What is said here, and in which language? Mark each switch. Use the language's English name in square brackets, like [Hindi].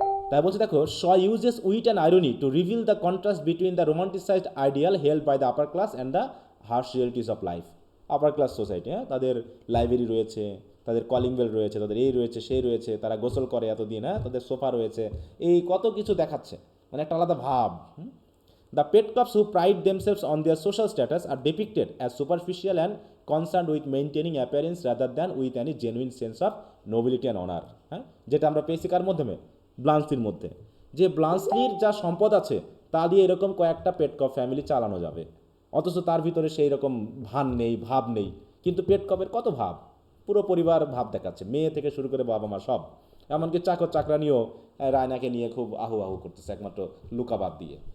[Bangla] তাই বলছে দেখো, [English] Shaw uses wit and irony to reveal the contrast between the romanticised ideal held by the upper class and the harsh realities of life. [Bangla] Upper class society, হ্যাঁ, তাদের library রয়েছে, তাদের calling bell রয়েছে, তাদের এই রয়েছে সেই রয়েছে, তারা গোসল করে এতদিন, হ্যাঁ, তাদের সোফা রয়েছে, এই কত কিছু দেখাচ্ছে, মানে একটা আলাদা ভাব। [English] The pet cops who pride themselves on their social status are depicted as superficial and concerned with maintaining appearance rather than with any genuine sense of nobility and honor. [Bangla] হ্যাঁ, যেটা আমরা পেয়েছি কার মাধ্যমে? ব্লান্সলির মধ্যে। যে ব্লান্সলির যা সম্পদ আছে তা দিয়ে এরকম কয়েকটা পেট কপ ফ্যামিলি চালানো যাবে, অথচ তার ভিতরে সেই রকম ভান নেই, ভাব নেই। কিন্তু পেট কপের কত ভাব, পুরো পরিবার ভাব দেখাচ্ছে, মেয়ে থেকে শুরু করে বাবা মা সব, এমনকি চাকর চাকরানিও রায়নাকে নিয়ে খুব আহু আহু করতেছে একমাত্র লুকাবাদ দিয়ে।